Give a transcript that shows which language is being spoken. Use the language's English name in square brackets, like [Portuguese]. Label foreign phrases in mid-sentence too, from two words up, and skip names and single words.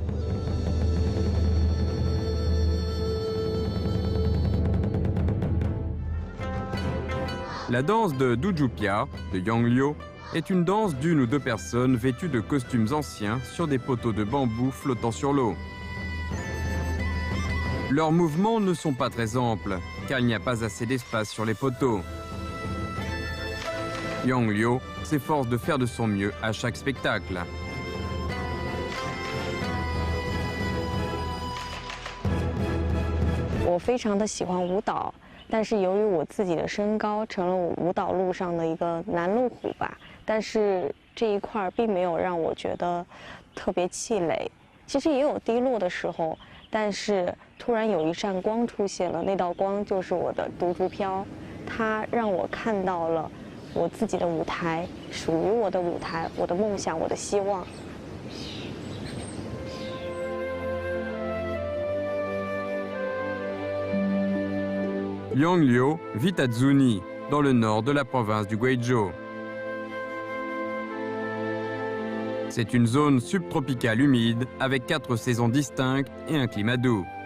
[French] La danse de Duju Piao, de Yangliu, est une danse d'une ou deux personnes vêtues de costumes anciens sur des poteaux de bambou flottant sur l'eau. Leurs mouvements ne sont pas très amples, car il n'y a pas assez d'espace sur les poteaux. Yangliu s'efforce de faire de son mieux à chaque spectacle. [Chinese] 我非常的喜欢舞蹈，但是由于我自己的身高，成了我舞蹈路上的一个拦路虎吧。但是这一块并没有让我觉得特别气馁，其实也有低落的时候，但是突然有一扇光出现了，那道光就是我的独竹飘，它让我看到了我自己的舞台，属于我的舞台，我的梦想，我的希望。 [French] Yangliu vit à Zuni, dans le nord de la province du Guizhou. C'est une zone subtropicale humide avec 4 saisons distinctes et un climat doux.